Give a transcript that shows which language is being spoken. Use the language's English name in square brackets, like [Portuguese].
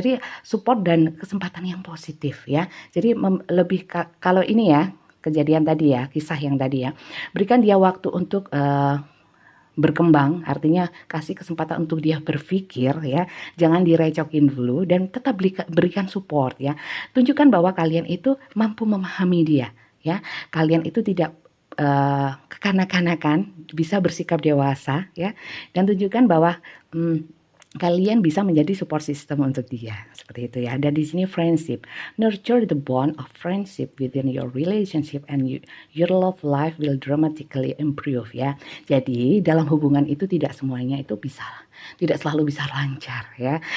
[Indonesian] Jadi support dan kesempatan yang positif ya. Jadi lebih kalau ini ya, kejadian tadi ya, kisah yang tadi ya, berikan dia waktu untuk berkembang, artinya kasih kesempatan untuk dia berpikir ya, jangan direcokin dulu dan tetap berikan support ya. Tunjukkan bahwa kalian itu mampu memahami dia ya. Kalian itu tidak kekanak-kanakan, bisa bersikap dewasa ya, dan tunjukkan bahwa kalian bisa menjadi support system untuk dia, seperti itu ya. Dan di sini [English] friendship, nurture the bond of friendship within your relationship and your love life will dramatically improve ya. [Indonesian] Jadi dalam hubungan itu tidak semuanya itu tidak selalu bisa lancar ya.